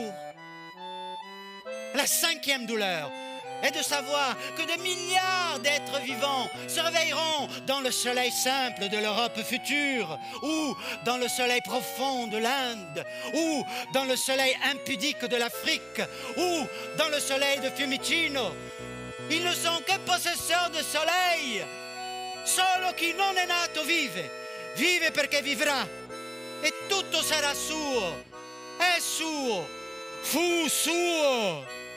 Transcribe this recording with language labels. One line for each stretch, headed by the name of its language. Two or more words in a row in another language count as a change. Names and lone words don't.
French: La cinquième douleur, et de savoir que des milliards d'êtres vivants se réveilleront dans le soleil simple de l'Europe future, ou dans le soleil profond de l'Inde, ou dans le soleil impudique de l'Afrique, ou dans le soleil de Fiumicino. Ils ne sont que possesseurs de soleil.
Italian: Solo chi non è nato vive, vive perché vivrà, e tutto sarà suo, è suo, fu suo.